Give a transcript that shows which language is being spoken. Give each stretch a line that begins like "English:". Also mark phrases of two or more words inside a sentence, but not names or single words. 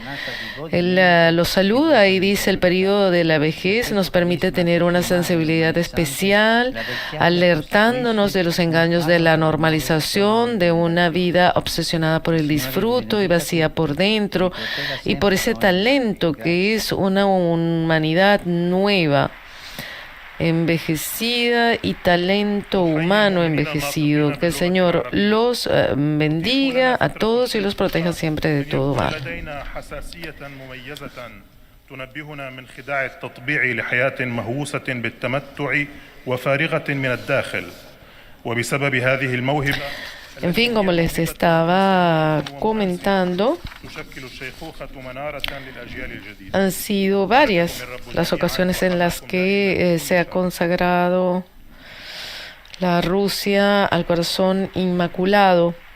Spanish: Él los saluda y dice: el periodo de la vejez nos permite tener una sensibilidad especial, alertándonos de los engaños de la normalización, de una vida obsesionada por el disfruto y vacía por dentro, y por ese talento que es una humanidad nueva, envejecida, y talento humano envejecido. Que el Señor los bendiga a todos y los proteja siempre de todo mal.
Arabic: تنبهنا من خداع التطبيع لحياة مهووسة بالتمتع وفارغة من الداخل وبسبب هذه الموهبة.
Spanish: En fin, como les estaba comentando, han sido varias las ocasiones en las que se ha consagrado la Rusia al Corazón Inmaculado.